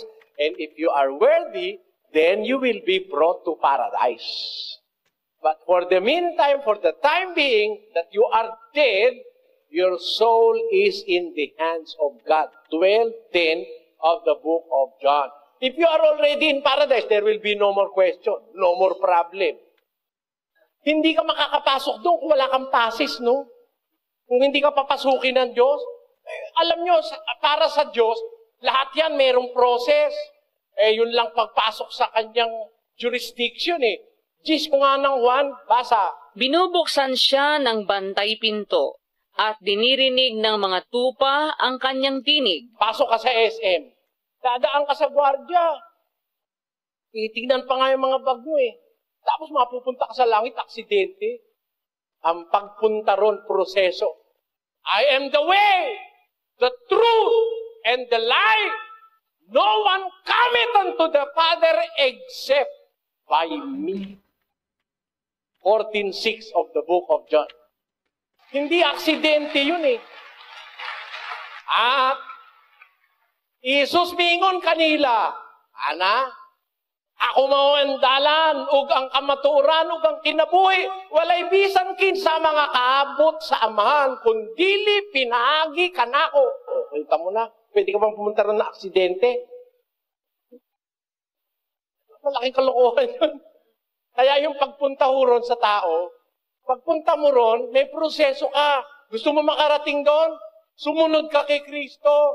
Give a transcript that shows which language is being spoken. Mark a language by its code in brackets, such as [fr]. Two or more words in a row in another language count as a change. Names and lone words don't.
[en] And if you are worthy, then you will be brought to paradise. But for the meantime, for the time being that you are dead, your soul is in the hands of God. 12:10 of the book of John. If you are already in paradise, there will be no more question, no more problem. [tl] Hindi ka makakapasok doon kung wala kang pasis, no? Kung hindi ka papasukin ng Diyos, alam nyo, para sa Diyos, lahat yan mayroong process. Yun lang pagpasok sa kanyang jurisdiction, Gis ko nga ng Juan, basa. Binubuksan siya ng bantay pinto at dinirinig ng mga tupa ang kanyang tinig. Pasok ka sa SM. Dadaan ka sa gwardiya. Titignan pa nga yung mga bag mo Tapos mapupunta ka sa langit, aksidente. Ang pagpunta ron, proseso. [en] I am the way, the truth, and the life. No one cometh unto the Father except by me. 14:6 of the book of John. [tl] Hindi aksidente yun [ceb] At Isus mingon kanila, Ana, ako mao ang dalan, ug ang kamatuoran, ug ang kinabuhi, walay bisan kinsa mga kaabot sa Amahan, kundili pinaagi kanako. [tl] Kita mo na, pwede ka bang pumunta ron na aksidente? Malaking kalokohan yun. Kaya yung pagpunta ho ron sa tao, pagpunta mo ron, may proseso ka. Gusto mo makarating doon? Sumunod ka kay Kristo.